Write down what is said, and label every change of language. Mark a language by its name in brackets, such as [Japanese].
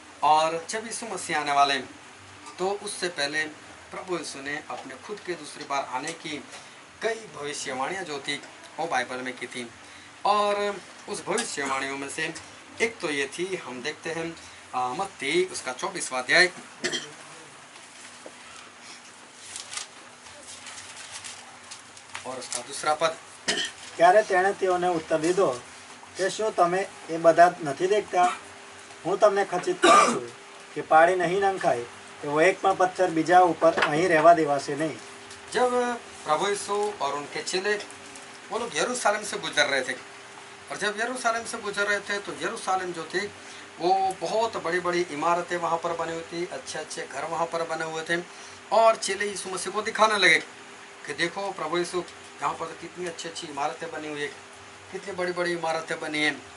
[Hindi] और जब यीशु मसीह आने वाले हैं तो उससे पहले प्रभु यीशु ने अपने खुद के दूसरी बार आने की कई भविष्यवाणियाँ जो थी वो बाइबल में की थी और उस भविष्यवाणियों में से एक तो ये थी, हम देखते हैं मत्ती उसका 24वां अध्याय और उसका दूसरा पद। [Gujarati] ત્યારે તેણે તેઓને ઉત્તર દીધો કે શું તમે એ બધા નથી દેખતા? હું તમને ખચિત કરું છું કે પાડી નહીં નંખાય એવો એક પણ પથ્થર બીજા ઉપર અહીં રહેવા દેવાશે નહીં। [Hindi] जब प्रभु यीशु और उनके चेले वो लोग यरूशलेम से गुजर रहे थे और जब यरूशलेम से गुजर रहे थे तो यरूशलेम जो थी वो बहुत बड़ी बड़ी इमारतें वहाँ पर बनी हुई थी, अच्छे अच्छे घर वहाँ पर बने हुए थे और चेले यीशु मसीह को दिखाने लगे कि देखो प्रभु यीशु यहाँ पर तो कितनी अच्छी अच्छी इमारतें बनी हुई है, कितनी बड़ी बड़ी इमारतें बनी हैं।